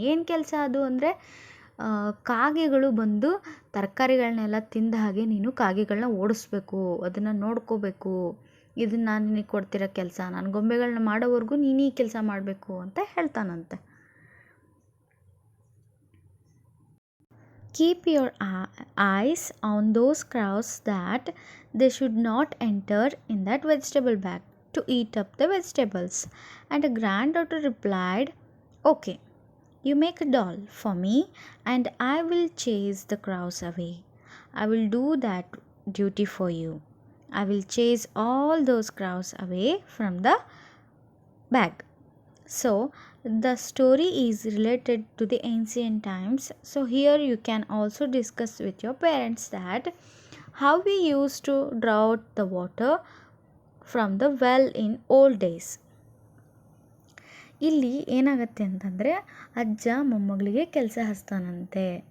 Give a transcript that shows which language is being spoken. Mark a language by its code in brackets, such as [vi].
[kn] ಏನು ಕೆಲಸ ಅದು ಅಂದರೆ, ಕಾಗೆಗಳು ಬಂದು ತರಕಾರಿಗಳನ್ನೆಲ್ಲ ತಿಂದ ಹಾಗೆ ನೀನು ಕಾಗೆಗಳನ್ನ ಓಡಿಸ್ಬೇಕು, ಅದನ್ನು ನೋಡ್ಕೋಬೇಕು. ಇದನ್ನು ನಾನು ನಿನಗೆ ಕೊಡ್ತಿರೋ ಕೆಲಸ, ನಾನು ಗೊಂಬೆಗಳನ್ನ ಮಾಡೋವರೆಗೂ ನೀನು ಈ ಕೆಲಸ ಮಾಡಬೇಕು ಅಂತ ಹೇಳ್ತಾನಂತೆ. [en] Keep your eyes on those crows, that they should not enter in that vegetable bag to eat up the vegetables. And the granddaughter replied, "Okay, you make a doll for me and I will chase the crows away. I will do that duty for you. I will chase all those crows away from the bag." So the story is related to the ancient times. So here you can also discuss with your parents that how we used to draw out the water from the well in old days. [kn] ಇಲ್ಲಿ ಏನಾಗತ್ತೆ ಅಂತಂದರೆ, ಅಜ್ಜ ಮೊಮ್ಮಗಳಿಗೆ ಕೆಲಸ ಹಚ್ತಾನಂತೆ.